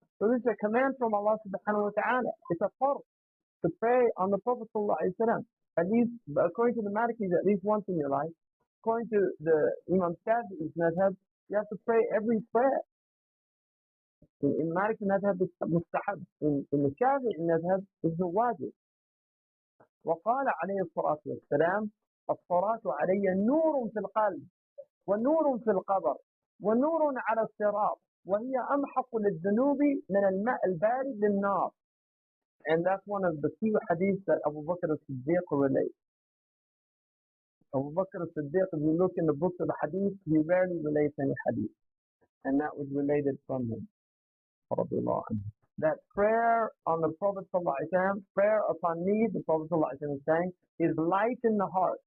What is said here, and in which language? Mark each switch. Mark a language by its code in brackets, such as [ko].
[en] So this is a command from Allah subhanahu wa ta'ala. It's a fard to pray on the Prophet sallallahu alayhi wa sallam. At least, according to the Malikis, at least once in your life. According to the Imam Shafi'i's madhab, you have to pray every prayer. In Maliki madhab, it's mustahab. In the Shafi'i madhab, it's a wajib. [ar] وقال عليه الصلاة والسلام الصلاة علي نور في القلب ونور في القبر ونور على الصراط وهي أمحق للذنوب من الماء البارد للنار. [en] And that's one of the few hadiths that Abu Bakr as-Siddiq relates. Abu Bakr as-Siddiq, if you look in the books of the hadith, he rarely relates any hadith. And that was related from him. That prayer on the Prophet ﷺ, prayer upon me, the Prophet ﷺ is saying, is light in the heart.